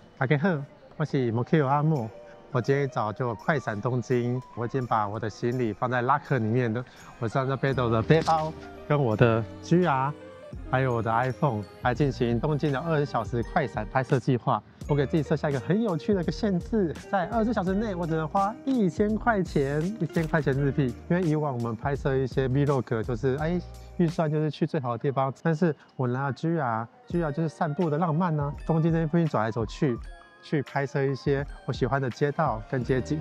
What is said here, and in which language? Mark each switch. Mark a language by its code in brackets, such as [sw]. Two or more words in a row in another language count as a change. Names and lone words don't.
[zh] 大家好，我是 Mokio 阿莫。我今天一早就快閃東京，我已經把我的行李放在拉克裡面了。我上這背着我的背包，跟我的 GR， 還有我的 iPhone 來進行東京的20小時快閃拍攝計劃。我給自己設下一個很有趣的一個限制，在24小時內我只能花1000塊錢，1000塊錢日幣。因為以往我們拍攝一些 Vlog 就是預算就是去最好的地方，但是我拿了 GR 就是散步的浪漫呢、東京這邊附近走來走去拍攝一些我喜歡的街道跟街景。